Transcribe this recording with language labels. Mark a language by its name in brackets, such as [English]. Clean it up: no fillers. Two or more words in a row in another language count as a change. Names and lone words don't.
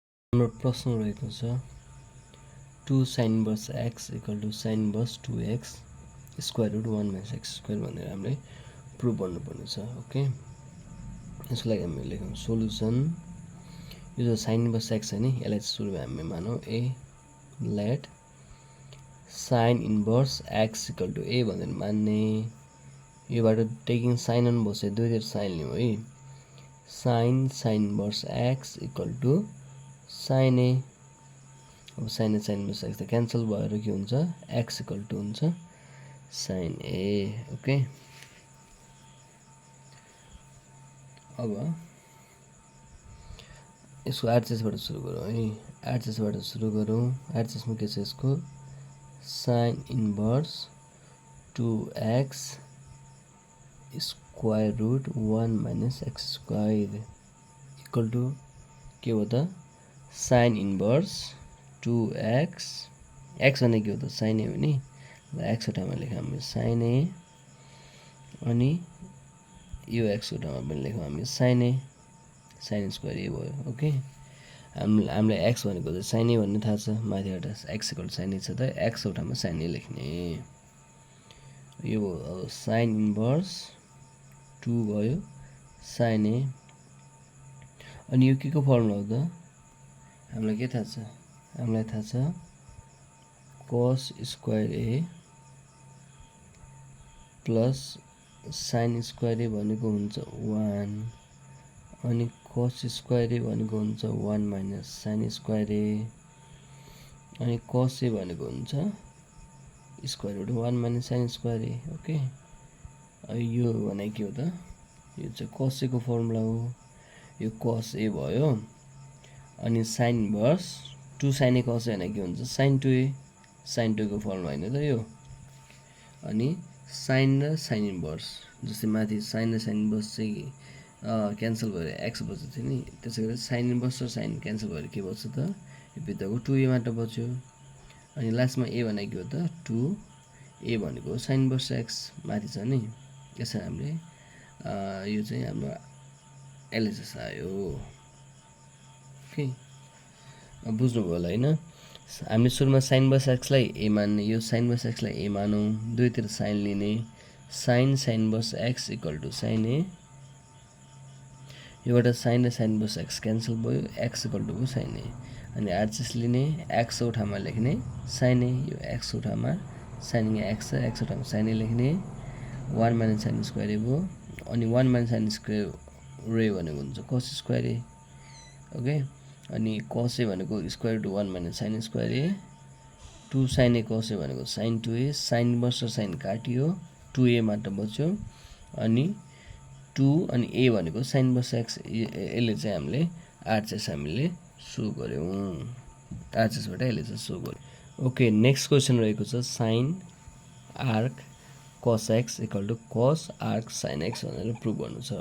[Nepali] हाम्रो प्रश्न रहेको छ [English] 2 sin inverse x equal to sin inverse 2x square root 1 minus x square [Nepali] भनेर हामीले प्रुभ गर्नुपर्ने छ। ओके, यसको लागि हामीले लेखौँ सोल्युसन। यो जो [English] sin inverse x [Nepali] है नि, यसलाई सुरुमा हामीले मानौँ a, [English] let sin inverse x equal to a [Nepali] भनेर मान्ने। योबाट [English] taking sine on [Nepali] बसे दुईतिर साइन लिउँ है। [English] sin inverse x equal to sin a। [Nepali] अब [English] sin inverse x [Nepali] त क्यान्सल भएर के हुन्छ, [English] x equal to हुन्छ sin a। [Nepali] ओके, अब यसको आरएचएसबाट सुरु गरौँ है। आरएचएसबाट सुरु गरौँ। आरएचएसमा के छ यसको [English] sin inverse 2x square root 1 minus x square equal to [Nepali] के हो त [English] sin inverse 2x, [Nepali] x भने के हो त [English] sin a [Nepali] हो नि, x को ठाउँमा लेखौँ हामी [English] sin a, [Nepali] अनि यो x को ठाउँमा पनि लेखौँ हामी [English] sin a, sin square a [Nepali] भयो। ओके, हामीलाई x भनेको त [English] sin a [Nepali] भन्ने थाहा छ, माथिबाट [English] x equal sin a [Nepali] छ त x को ठाउँमा [English] sin a [Nepali] लेख्ने। यो अब [English] sin inverse 2 भयो sin a, [Nepali] अनि यो के को फर्मुला हो त, हामीलाई के थाहा छ, हामीलाई थाहा छ [English] cos square a plus sin square a [Nepali] भनेको हुन्छ [English] 1, अनि cos square a [Nepali] भनेको हुन्छ [English] 1 minus sin square a, अनि cos a [Nepali] भनेको हुन्छ [English] square root 1 minus sin square a. [Nepali] ओके, यो भने के हो त, यो चाहिँ [English] cos a [Nepali] को फर्मुला हो। [English] यो cos a [Nepali] भयो, अनि [English] sin inverse 2 sin a cos a [Nepali] भने के हुन्छ [English] sin 2a, sin 2 [Nepali] को फर्मुला होइन त यो। अनि sin र [English] sin inverse, [Nepali] जस्तै माथि sin र [English] sin inverse [Nepali] चाहिँ क्यान्सल भएर x बच्छ थियो नि, त्यसै गरी [English] sin inverse [Nepali] र sin क्यान्सल भएर के बच्छ त, यो भित्रको 2a मात्र बच्यो। अनि लास्टमा a भनेको के हो त 2a भनेको [English] sin inverse x [Nepali] माथि छ नि, यसरी हामीले यो चाहिँ हाम्रो एलएचएस आयो। ओके, बुझ्नुभयो होला होइन। हामीले सुरुमा [English] sin inverse x [Nepali] लाई a मान्ने, यो [English] sin inverse x [Nepali] लाई a मानौँ, दुईतिर साइन लिने, [English] sin inverse x equal to sin a, [Nepali] योबाट sin र [English] sin inverse x [Nepali] क्यान्सल भयो, [English] x equal to sin a, [Nepali] अनि आरएचएस लिने, x को ठाउँमा लेख्ने [English] sin a, [Nepali] यो x को ठाउँमा [English] sin x [Nepali] छ, x को ठाउँमा [English] sin a [Nepali] लेख्ने, [English] 1 minus sin square a [Nepali] भयो, अनि [English] 1 minus sin square a [Nepali] भनेको हुन्छ [English] cos square a. [Nepali] ओके, अनि cos a भनेको [English] square root 1 minus sin square a, 2 sin a cos a [Nepali] भनेको [English] sin 2a, sin inverse [Nepali] र sin काटियो, 2a मात्र बच्यो, अनि 2 अनि a भनेको [English] sin inverse x, [Nepali] यसले चाहिँ हामीले आरएचएस हामीले सो गऱ्यौँ, आरएचएसबाट यसले चाहिँ सो गऱ्यौँ। ओके, [English] next question [Nepali] रहेको छ [English] sin arc cos x equal to cos arc sin x [Nepali] भनेर प्रुभ गर्नु छ।